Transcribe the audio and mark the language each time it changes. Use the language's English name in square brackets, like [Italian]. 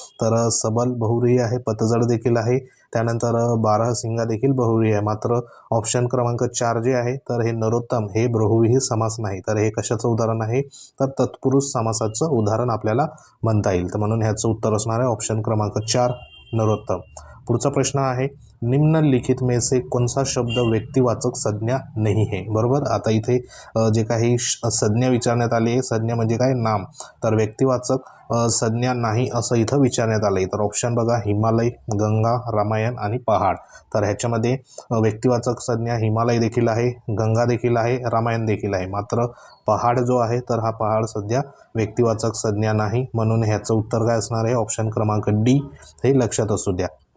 [Marathi] तर सबल बहुव्रीही आहे, पतझड देखील आहे, त्यानंतर बारहसिंगा देखील बहुव्रीही आहे। मात्र ऑप्शन क्रमांक 4 जे आहे तर हे नरोत्तम हे बहुव्रीही समास नाही। तर हे कशाचं उदाहरण आहे, तर तत्पुरुष समासाचं उदाहरण आपल्याला म्हणता येईल। तर म्हणून ह्याचं उत्तर असणार आहे ऑप्शन क्रमांक 4 नरोत्तम। पुढचा प्रश्न आहे, [Hindi] निम्नलिखित में से कौन सा शब्द व्यक्तिवाचक संज्ञा नहीं है। [Marathi] बरोबर, आता इथे जे काही संज्ञा विचारण्यात आली आहे, संज्ञा म्हणजे काय, नाम, तर व्यक्तिवाचक संज्ञा नाही असं इथं विचारण्यात आलं आहे। तर ऑप्शन बघा, हिमालय, गंगा, रामायण आणि पहाड। तर ह्याच्यामध्ये व्यक्तिवाचक संज्ञा हिमालय देखील आहे, गंगा देखील आहे, रामायण देखील आहे, मात्र पहाड जो आहे तर हा पहाड सध्या व्यक्तिवाचक संज्ञा नाही, म्हणून ह्याचं उत्तर काय असणार आहे, ऑप्शन क्रमांक डी हे लक्षात असू द्या।